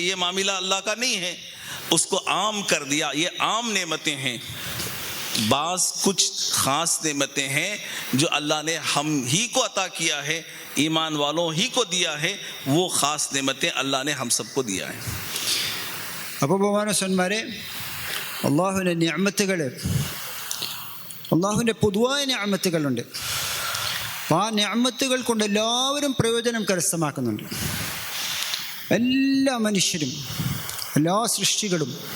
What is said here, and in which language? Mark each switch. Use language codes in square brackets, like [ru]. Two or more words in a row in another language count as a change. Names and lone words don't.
[ur] یہ معاملہ اللہ کا نہیں ہے، اس کو عام کر دیا. یہ عام نعمتیں ہیں. بعض کچھ خاص نعمتیں ہیں جو اللہ نے ہم ہی کو عطا کیا ہے، ایمان والوں ہی کو دیا ہے. وہ خاص نعمتیں اللہ نے ہم سب کو دیا ہے. [ml] അപ്പോൾ ബഹുമാനസ്വന്മാരെ, അള്ളാഹുവിൻ്റെ നിഅമത്തുകൾ, അള്ളാഹുവിൻ്റെ പൊതുവായ നിഅമത്തുകളുണ്ട്. അപ്പോൾ ആ നിഅമത്തുകൾ കൊണ്ട് എല്ലാവരും പ്രയോജനം കരസ്ഥമാക്കുന്നുണ്ട്. എല്ലാ മനുഷ്യരും, എല്ലാ സൃഷ്ടികളും.